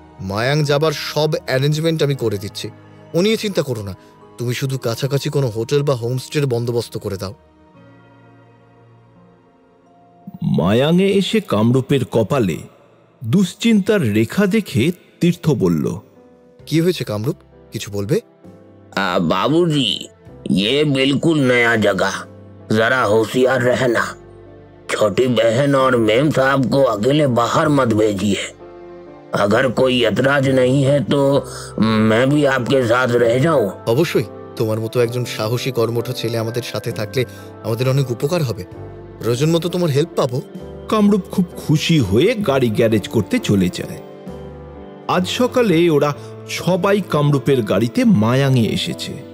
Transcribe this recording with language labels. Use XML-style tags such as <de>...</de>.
<bn>মায়াং যাবার সব অ্যারেঞ্জমেন্ট আমি করে দিচ্ছি, ও নিয়ে চিন্তা করো না। তুমি শুধু কাছাকাছি কোনো হোটেল বা হোমস্টের বন্দোবস্ত করে দাও। মায়াঙে এসে কামরূপের কপালে দুশ্চিন্তার রেখা দেখে তীর্থ বলল, কি হয়েছে কামরূপ, কিছু বলবে?</bn> <hi>बाबूजी, ये बिल्कुल नया जगह, जरा होशियार रहना। छोटी बहन और मेम साहब को अकेले बाहर मत भेजिए। अगर कोई ऐतराज नहीं है तो मैं भी आपके साथ रह जाऊं।</hi> <bn>অবশ্যই, তোমার মতো একজন সাহসী কর্মঠ ছেলে আমাদের সাথে থাকলে আমাদের অনেক উপকার হবে। প্রয়োজন মতো তোমার হেল্প পাবো। কামরূপ খুব খুশি হয়ে গাড়ি গ্যারেজ করতে চলে যায়। আজ সকালে ওরা সবাই কামরূপের গাড়িতে মায়াঙে এসেছে।</bn>